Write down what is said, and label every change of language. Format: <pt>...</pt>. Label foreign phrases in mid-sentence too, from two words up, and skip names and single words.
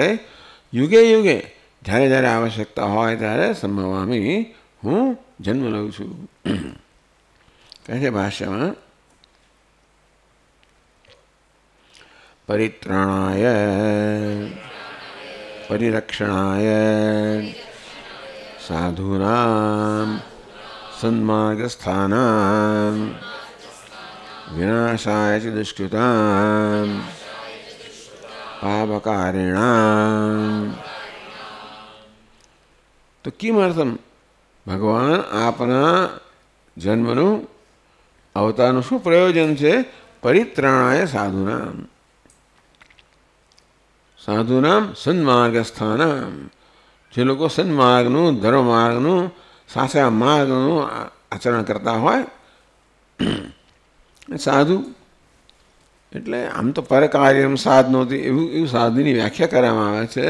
<sa>યુગે યુગે,</sa> <gu>જ્યારે જ્યારે આવશ્યકતા હોય ત્યારે સંભવામી, હું જન્મ લઉં છું. કહે છે ભાષ્યમાં,</gu> <sa>પરિત્રાણાય परिरक्षणाय साधूनां सन्मार्गस्थानां विनाशाय च दुष्कृतां पापकारिणां।</sa> <gu>તો કિમર્થમ ભગવાન આપના જન્મનુ अवतारનું શું પ્રયોજન છે?</gu> <sa>પરિત્રાણાય સાધુનામ, સાધુનામ સન્માર્ગસ્થાનામ,</sa> <gu>જે લોકો સન્માર્ગનું, ધર્મમાર્ગનું, સાચા માર્ગનું આચરણ કરતા હોય સાધુ એટલે આમ તો</gu> <sa>પરકાર્યમ સાધનોતી</sa> <gu>એવું સાધુની વ્યાખ્યા કરવામાં આવે છે.</gu>